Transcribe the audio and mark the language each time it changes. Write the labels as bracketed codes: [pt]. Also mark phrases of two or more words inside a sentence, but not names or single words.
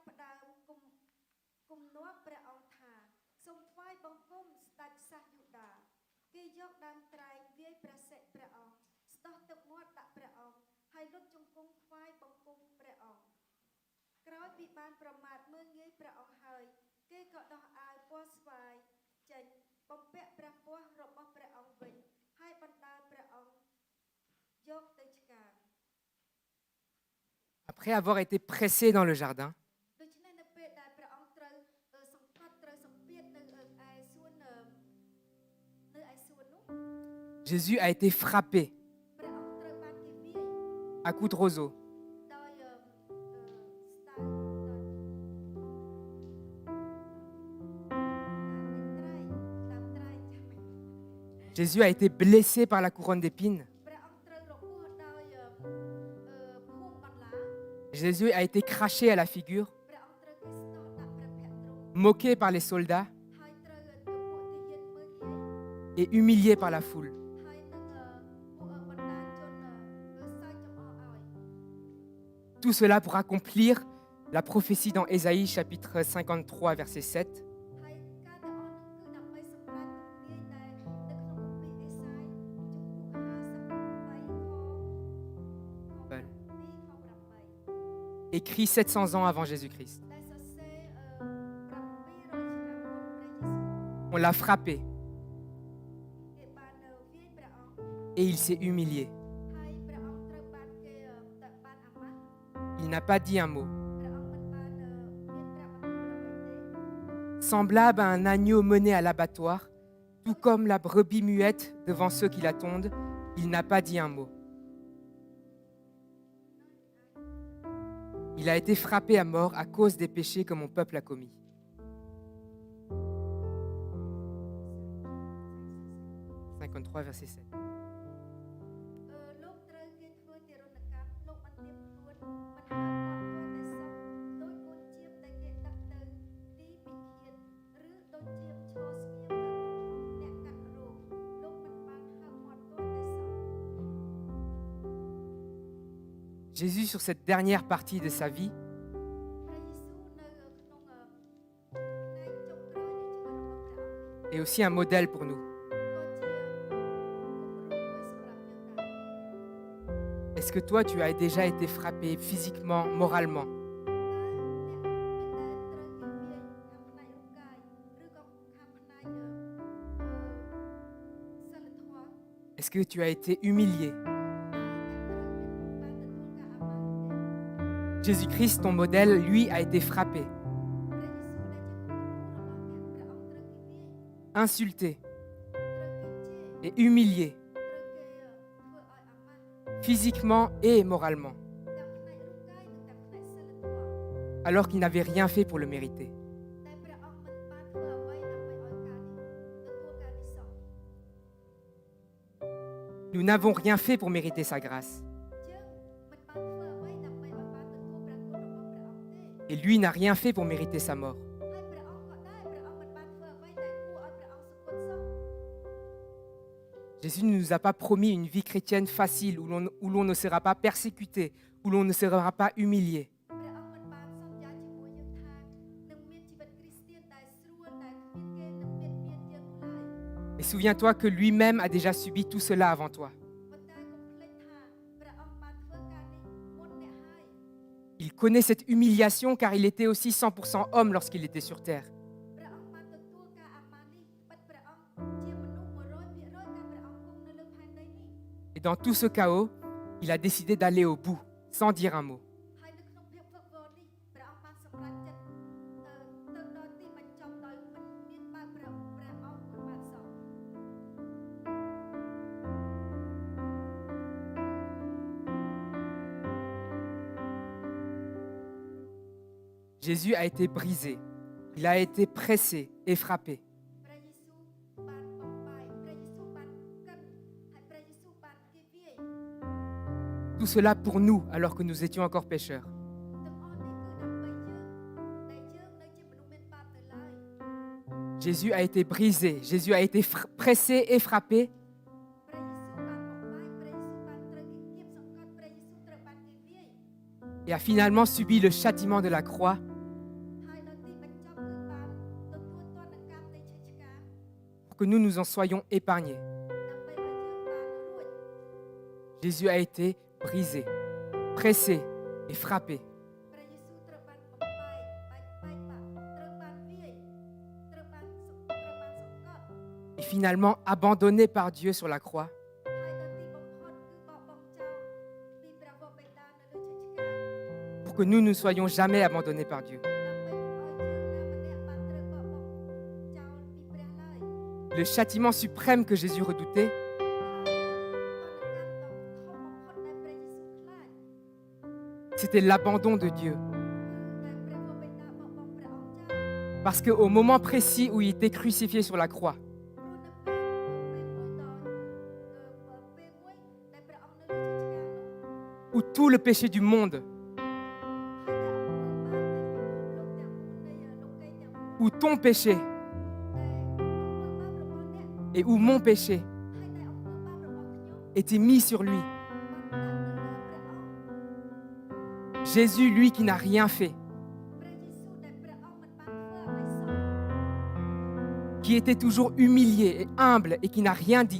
[km] ផ្ដើមគំនាប់ព្រះអង្គថាសូមថ្វាយបង្គំស្ដេចសាសយូដាគេយកដើមត្រែងវាយព្រះសិរៈព្រះអង្គស្ដោះទឹកមាត់ដាក់ព្រះអង្គហើយលុតជង្គង់ថ្វាយបង្គំព្រះអង្គក្រោយពីបានប្រមាថមើលងាយព្រះអង្គហើយគេក៏ដោះអាវពណ៌ស្វាយចេញបំពាក់ព្រះពណ៌របស់ព្រះអង្គវិញហើយបណ្ដាលព្រះអង្គយកទៅឆ្កាង [fr] Après avoir été pressé dans le jardin, [km] ដូច្នេះនៅពេលដែលព្រះអង្គត្រូវសង្កត់ត្រូវសម្ពាធនៅឯសួននោះ [fr] Jésus a été frappé [km] ព្រះអង្គត្រូវបានគេវាយ [fr] à coups de roseau. [km] ដោយស្តាយតាមត្រែង [fr] Jésus a été blessé par la couronne d'épines. [km] ព្រះអង្គត្រូវរបួសដោយភួងបន្លា [fr] Jésus a été craché à la figure, [km] ព្រះអង្គត្រូវគេស្ដោះដាក់ព្រះភ័ក្រទ្រង់ [fr] moqué par les soldats [km] ហើយត្រូវពួកទាហានមើលងាយ [fr] et humilié par la foule. [km] ហើយនឹងពួកបណ្ដាជនសើចចំអកឲ្យ [fr] Tout cela pour accomplir la prophétie dans Ésaïe chapitre 53 verset 7. [km] ហើយការទាំងអស់នោះគឺដើម្បីសម្រេចទំនាយដែលនៅក្នុងគម្ពីរអេសាយជំពូក53ខ [fr] Voilà. [km] 2ខ 8 [fr] Écrit 700 ans avant Jésus-Christ. [km] ដែលសរសេរ700ឆ្នាំមុនព្រះយេស៊ូវ [fr] On l'a frappé [km] គេបានវាយព្រះអង្គ [fr] et il s'est humilié. [km] ហើយព្រះអង្គត្រូវបានគេបានអាម៉ាស់ [fr] Il n'a pas dit un mot. [km] ព្រះអង្គមិនបានមានព្រះបន្ទូលអ្វីទេ [fr] Semblable à un agneau mené à l'abattoir, tout comme la brebis muette devant ceux qui l'attendent, il n'a pas dit un mot. Il a été frappé à mort à cause des péchés que mon peuple a commis. 53 verset 7. [km] លោកត្រូវគេធ្វើទារុណកម្មលោកបានទៀបខ្លួនមិនហៅគាត់ទាល់តែសោះដូចកូនជៀមដែលគេដឹកទៅទីពិឃាតឬដូចជាឈរស្ងៀមនៅអ្នកកាត់រោគលោកមិនបានហៅគាត់ទាល់តែសោះ [fr] Jésus, sur cette dernière partie de sa vie, [km] ព្រះយេស៊ូវនៅក្នុងផ្នែកចុងក្រោយនៃជីវិតរបស់ព្រះអង្គ [fr] est aussi un modèle pour nous. [km] ក៏ជាគំរូមួយសម្រាប់យើងដែរ [fr] Est-ce que toi, tu as déjà été frappé physiquement, moralement? [km] តើអ្នកដែលត្រូវគេវាយខាងផ្នែករូបកាយឬក៏ខាងផ្នែកសិលធម៌ [fr] Est-ce que tu as été humilié? Jésus-Christ, ton modèle, lui, a été frappé, insulté et humilié, physiquement et moralement, alors qu'il n'avait rien fait pour le mériter. Nous n'avons rien fait pour mériter sa grâce. [km] យើងមិនបានធ្វើអ្វីដើម្បីឲ្យបានទទួលព្រះគុណរបស់ព្រះអង្គទេ [fr] Et lui n'a rien fait pour mériter sa mort. [km] ហើយព្រះអង្គក៏ដែរព្រះអង្គមិនបានធ្វើអ្វីដែលគួរឲ្យព្រះអង្គសុគតសោះ [fr] Jésus ne nous a pas promis une vie chrétienne facile où l'on ne sera pas persécuté, où l'on ne sera pas humilié. [km] ព្រះអង្គមិនបានសន្យាជាមួយយើងថានឹងមានជីវិតគ្រីស្ទានដែលស្រួលដែលគ្មានគេនឹងមានយើងនោះឡើយ [fr] Et souviens-toi que lui-même a déjà subi tout cela avant toi. [km] ប៉ុន្តែកុំភ្លេចថាព្រះអង្គបានធ្វើការនេះមុនអ្នកហើយ [fr] Il connaît cette humiliation car il était aussi 100% homme lorsqu'il était sur terre. [km] ព្រះអង្គបានទទួលការអាម៉ាននេះបិទព្រះអង្គជាមនុស្ស 100% កាលព្រះអង្គគង់នៅលើផែនដីនេះ [fr] Et dans tout ce chaos, il a décidé d'aller au bout, sans dire un mot. [km] ហើយនៅក្នុងភាពវឹកវរនេះព្រះអង្គបានសម្រេចចិត្តទៅដល់ទីបញ្ចប់ដោយមិនមានបើកព្រះអង្គមួយបានសោះ [fr] Jésus a été brisé, il a été pressé et frappé. [km] ព្រះយេស៊ូវបានបំបាយព្រះយេស៊ូវបានកិនហើយព្រះយេស៊ូវបានគេវាយ [fr] Tout cela pour nous alors que nous étions encore pécheurs. [km] ទាំងអស់នេះគឺដើម្បីយើងដែលយើងនៅជាមនុស្សមានបាបនៅឡើយ [fr] Jésus a été brisé, Jésus a été pressé et frappé. [km] ព្រះយេស៊ូវបានបំបាយព្រះយេស៊ូវបានត្រូវគេគៀបសង្កត់ព្រះយេស៊ូវត្រូវបានគេវាយ [fr] Et a finalement subi le châtiment de la croix [km] ហើយដល់ទីបញ្ចប់គឺបានទទួលទណ្ឌកម្មនៃឈើឆ្កាង [fr] pour que nous nous en soyons épargnés. [km] ដើម្បីឲ្យយើងបានរួច [fr] Jésus a été brisé, pressé et frappé. [km] ព្រះយេស៊ូវត្រូវបានបំបាយបែកបាក់ត្រូវបានវាយត្រូវបានសង្កត់ [fr] Et finalement abandonné par Dieu sur la croix [km] ហើយដល់ទីបំផុតគឺបោះបង់ចោលពីព្រះវរបិតានៅលើឈើឆ្កាង [fr] pour que nous ne soyons jamais abandonnés par Dieu. [km] ដើម្បីកុំឲ្យយើងណាម្នាក់បានត្រូវបោះបង់ចោលពីព្រះឡើយ [fr] Le châtiment suprême que Jésus redoutait, [km] ហើយទណ្ឌកម្មដ៏ធំបំផុតដែលព្រះយេស៊ូវខ្លាច [fr] c'était l'abandon de Dieu. [km] គឺតែព្រះវរបិតាបោះបង់ព្រះអង្គចោល [fr] Parce qu'au moment précis où il était crucifié sur la croix, [km] ព្រោះនៅពេលមួយដែលព្រះអង្គនៅលើឈើឆ្កាងនោះ [fr] où tout le péché du monde, [km] ហើយដែលអំពើបាបទាំងមូលនៃលោកីទាំងមូល [fr] où ton péché [km] ដែលអំពើបាបរបស់អ្នក [fr] et où mon péché [km] ហើយដែលអំពើបាបរបស់ខ្ញុំ [fr] étaient mis sur lui. [km] បានដាក់នៅលើព្រះអង្គ [fr] Jésus, lui qui n'a rien fait, [km] ព្រះយេស៊ូវដែលព្រះអង្គមិនបានធ្វើអ្វីសោះ [fr] qui était toujours humilié et humble et qui n'a rien dit,